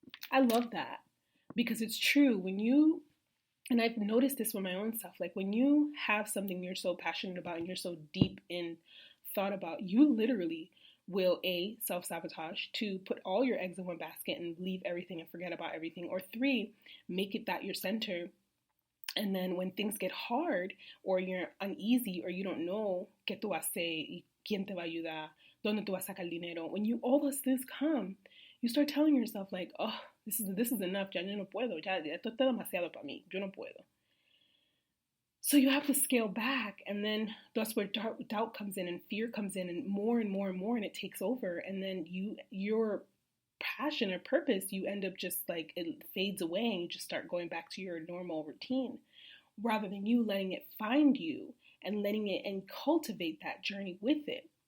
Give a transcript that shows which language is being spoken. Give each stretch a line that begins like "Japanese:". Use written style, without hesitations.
English: I love that because it's true. And I've noticed this with my own self, like when you have something you're so passionate about and you're so deep in thought about, you literally will A, self-sabotage, 2, put all your eggs in one basket and leave everything and forget about everything, or 3, make it that your center. And then when things get hard or you're uneasy or you don't know
Spanish: qué tú vas a hacer y quién te va a ayudar, dónde tú vas a sacar el dinero,
English: when all those things come, you start telling yourself like, oh, this is enough,
Spanish: ya no puedo, ya esto está demasiado para mí, yo no puedo.
English: So you have to scale back, and then that's where doubt comes in and fear comes in, and more and more and more, and it takes over, and then your passion or purpose, you end up just like it fades away, and you just start going back to your normal routine, rather than you letting it find you and letting it and cultivate that journey with it.